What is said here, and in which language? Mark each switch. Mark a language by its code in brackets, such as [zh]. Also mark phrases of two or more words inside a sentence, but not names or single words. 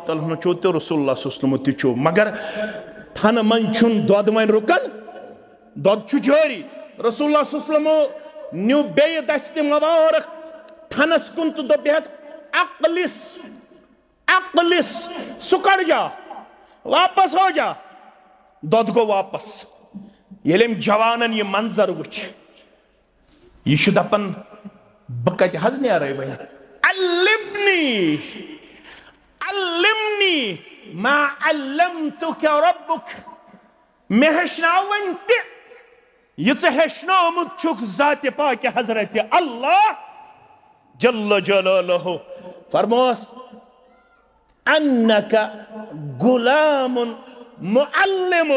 [ar] تعالى عنه [ks] चो तो [ar] رسول الله صلى الله عليه وسلم [ks] तिचो मगर थन मन छुन दोद वन रुकन दोद छु जारी [ar] رسول الله صلى الله عليه وسلم [ks] न्यू बे दस्त मुबारक थनस कुन तो बेहस अकलिस अकलिस [hi] सुकड़ जा वापस हो जा [ks] दोद गो वापस ये जवानन ये मंजर वुच यह दपन बह कत हज नीर वह अल्लिमनी [ar] علمني ما علمتك ربك [ks] मे हेचनाव वन ते यह हेचनोमुत छुक जात पाक हजरत अल्लाह [ar] جل جلاله [ks] फरमोस [ar] إنك غلام معلم